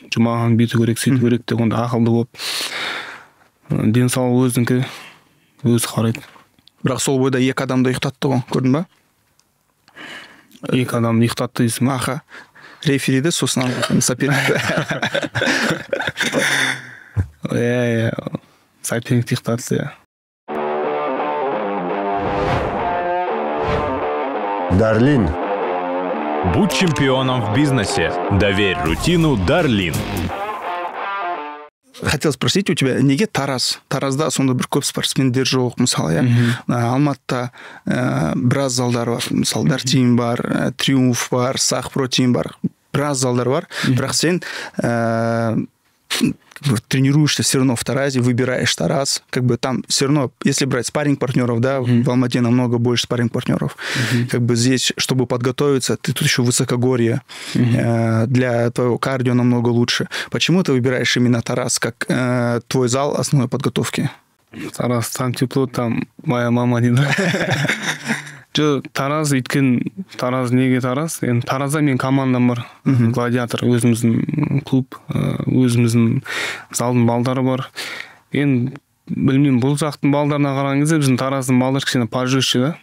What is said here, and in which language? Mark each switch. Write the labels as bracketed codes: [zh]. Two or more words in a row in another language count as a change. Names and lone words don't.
[kk] Жұман бүйту керек, сөйту керек деп, онда ақылды болып. Денсаулығы өзінікі өзі қарайды. Бірақ сол бойда 2 адамды ұйықтатты ғой, көрдің ба? 2 адамды ұйықтатты дейсің. Аха. Рефериді сосын соперникті. Иә, соперникті ұйықтатты, иә. [ru] Дарлин. Будь чемпионом в бизнесе. Доверь рутину Дарлин. Хотел спросить у тебя, [kk] неге Таразда сонда бір көп спортсмендер жоқ, мысалы, Алматыда біраз залдар бар, мысалы, Дартим бар, Триумф бар, Сақ Про Тим бар, біраз залдар бар, бірақ сен [ru] тренируешься все равно в Таразе, выбираешь Тараз, как бы там все равно, если брать спарринг-партнеров, да, в Алмате намного больше спарринг-партнеров. Как бы здесь, чтобы подготовиться, ты тут еще высокогорье, для твоего кардио намного лучше. Почему ты выбираешь именно Тараз как твой зал основной подготовки? Тараз, там тепло, там моя мама дейді. [kk] Тараз, өйткені Тараз неге Тараз? Енді Таразда мен командам бар. Гладиатор, өзіміздің клуб, өзіміздің залдың балдары бар. Енді білмеймін, бұл жақтың балдарына қараған кезде біздің Тараздың балдары кішкене пожестче да.